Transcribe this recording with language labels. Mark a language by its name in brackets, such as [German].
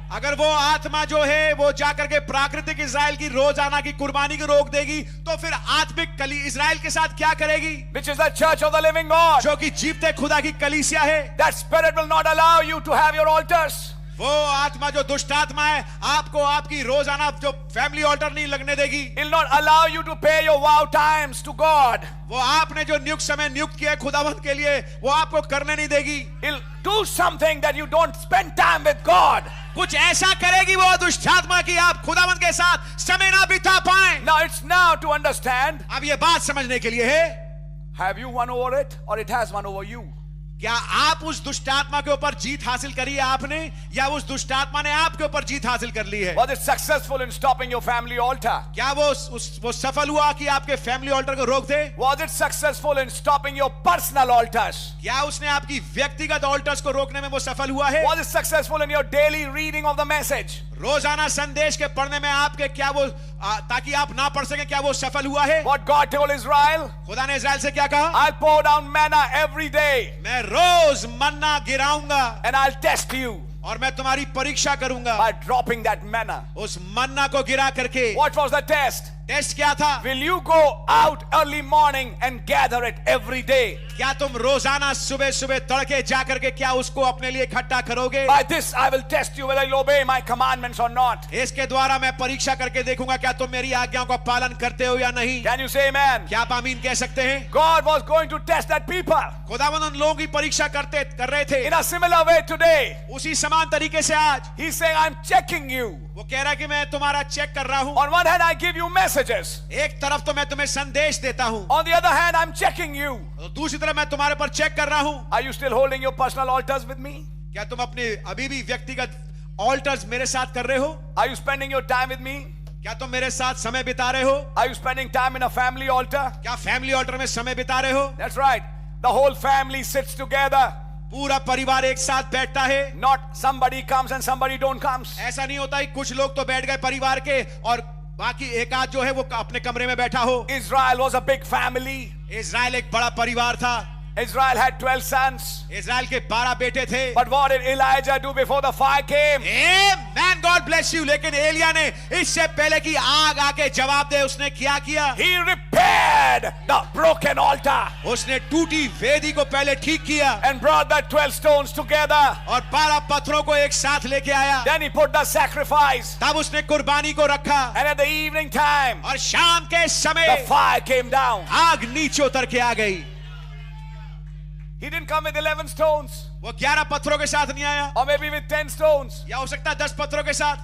[Hindi] अगर वो आत्मा जो है वो जाकर के प्राकृतिक इज़राइल की रोजाना की कुर्बानी को रोक देगी, तो फिर आत्मिक कली इज़राइल के साथ क्या करेगी? [English] Which is the church of the living God. [Hindi] जो कि जीवते खुदा की कलीसिया है। [English] That spirit will not allow you to have your altars. [Hindi] वो आत्मा जो दुष्ट आत्मा है आपको आपकी रोजाना जो फैमिली ऑल्टर नहीं लगने देगी। [English] It will not allow you to pay your vow times to God. [Hindi] वो आपने जो नियुक्त समय नियुक्त किया है खुदावंत के लिए वो आपको करने नहीं देगी। [English] It will do something that you don't spend time with God. [Hindi] कुछ ऐसा करेगी वो दुष्ट आत्मा की आप खुदावंत के साथ समय ना बिता पाएं। [English] Now it's now to understand. [Hindi] अब ये बात समझने के लिए है, [English] Have you won over it or it has won over you? [Hindi] क्या आप उस दुष्ट आत्मा के ऊपर जीत हासिल करी है आपने, या उस दुष्ट आत्मा ने आपके ऊपर जीत हासिल कर ली है? [English] Was it successful in stopping your family altar? [Hindi] क्या वो सफल हुआ कि आपके फैमिली ऑल्टर को रोक दे? [English] Was it successful in stopping your personal altars? [Hindi] क्या उसने आपकी व्यक्तिगत ऑल्टर्स को रोकने में वो सफल हुआ है? [English] Was it successful in your daily reading of the message? [Hindi] रोजाना संदेश के पढ़ने में आपके क्या वो ताकि आप ना पढ़ सके, क्या वो सफल हुआ है? [English] What God told Israel? [Hindi] खुदा ने इज़राइल से क्या कहा? [English] I'll pour down manna every day [Hindi] मैं रोज मन्ना गिराऊंगा [English] and I'll test you [Hindi] और मैं तुम्हारी परीक्षा करूंगा [English] by dropping that manna. [Hindi] उस मन्ना को गिरा करके। [English] What was the test? [Hindi] Test क्या था? [English] Will you go out early morning and gather it every day? [Hindi] क्या तुम रोजाना सुबह सुबह तड़के जाकर के क्या उसको अपने लिए इकट्ठा करोगे? [English] By this I will test you whether you obey my commandments or not. [Hindi] इसके द्वारा मैं परीक्षा करके देखूंगा क्या तुम मेरी आज्ञाओं का पालन करते हो या नहीं। [English] Can you say amen? [Hindi] क्या आप आमीन कह सकते हैं? [English] God was going to test that people. [Hindi] खुदावंद उन लोगों की परीक्षा कर रहे थे। [English] In a similar way today, [Hindi] उसी समान तरीके से आज [English] He's saying, I'm checking you. [Hindi] वो कह रहा है कि मैं तुम्हारा चेक कर रहा हूं। [English] On one hand, I give you messages. [Hindi] एक तरफ तो मैं तुम्हें संदेश देता हूं, [English] On the other hand, I'm checking you. [Hindi] दूसरी तरफ मैं तुम्हारे पर चेक कर रहा हूं। [English] Are you still holding your personal altars with me? [Hindi] क्या तुम अपने अभी भी व्यक्तिगत ऑल्टर्स मेरे साथ कर रहे हो? [English] Are you spending your time with me? [Hindi] क्या तुम मेरे साथ समय बिता रहे हो? [English] Are you spending time in a family altar? [Hindi] क्या फैमिली ऑल्टर में समय बिता रहे हो? [English] That's right. The whole family sits together. [Hindi] पूरा परिवार एक साथ बैठता है। [English] Not somebody comes and somebody don't comes. [Hindi] ऐसा नहीं होता कि कुछ लोग तो बैठ गए परिवार के और बाकी एक आध जो है वो अपने कमरे में बैठा हो। [English] Israel was a big family. [Hindi] Israel एक बड़ा परिवार था। [English] Israel had 12 sons. [Hindi] इज़राइल के 12 बेटे थे। [English] But what did Elijah do before the fire came? Amen, God bless you। [Hindi] लेकिन एलिया ने इससे पहले कि आग आके जवाब दे उसने क्या किया? [English] He repaired the broken altar [Hindi] उसने टूटी वेदी को पहले ठीक किया [English] and brought the 12 stones together. [Hindi] और 12 पत्थरों को एक साथ लेके आया। [English] Then he put the sacrifice. [Hindi] तब उसने कुर्बानी को रखा [English] And at the evening time, [Hindi] और शाम के [English] the [Hindi] समय [English] fire came down. [Hindi] आग नीचे उतर के आ गई। [English] He didn't come with 11 stones [Hindi] वो 11 पत्थरों के साथ नहीं आया, [English] or maybe with 10 stones. [Hindi] या हो सकता है 10 पत्थरों के साथ,